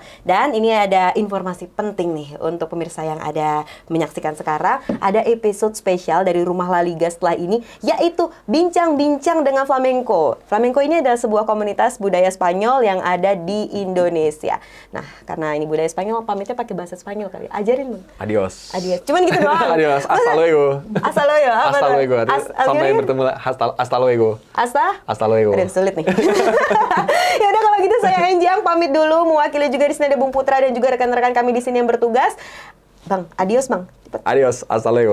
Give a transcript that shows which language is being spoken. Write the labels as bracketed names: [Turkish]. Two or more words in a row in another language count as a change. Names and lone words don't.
[Indonesian] Dan ini ada informasi penting nih untuk pemirsa yang ada menyaksikan sekarang. Ada episode spesial dari Rumah La Liga setelah ini, yaitu Bincang-Bincang dengan Flamenco. Flamenco ini adalah sebuah komunitas budaya Spanyol yang ada di Indonesia. Nah, karena ini budaya Spanyol, pamitnya pakai bahasa Spanyol kali. Ajarin, Bang. Adios. Cuman gitu doang. [Spanish] Adios. Hasta luego. Hasta luego. Hasta luego. [Indonesian] Sampai bertemu. [Spanish] Hasta luego. Hasta luego. [Indonesian] Aduh, sulit nih. Ya udah, kalau gitu saya Enjang pamit dulu, mewakili juga di sini ada Bung Putra dan juga rekan-rekan kami di sini yang bertugas. Bang, adios, Bang. Cepet. [Spanish] Adios, hasta luego.